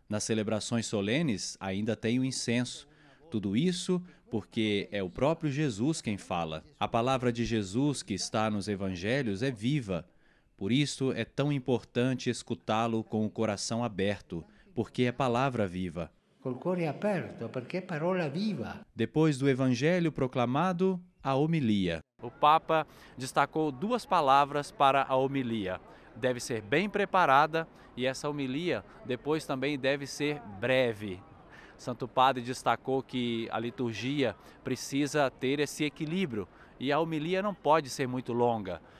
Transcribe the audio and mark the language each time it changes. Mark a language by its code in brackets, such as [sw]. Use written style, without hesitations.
[pt] Nas celebrações solenes ainda tem o incenso. Tudo isso porque é o próprio Jesus quem fala. A palavra de Jesus que está nos Evangelhos é viva. Por isso é tão importante escutá-lo com o coração aberto, porque é palavra viva. [it] Col cuore aperto, perché è parola viva. [pt] Depois do evangelho proclamado, a homilia. O Papa destacou 2 palavras para a homilia. Deve ser bem preparada e essa homilia depois também deve ser breve. Santo Padre destacou que a liturgia precisa ter esse equilíbrio e a homilia não pode ser muito longa.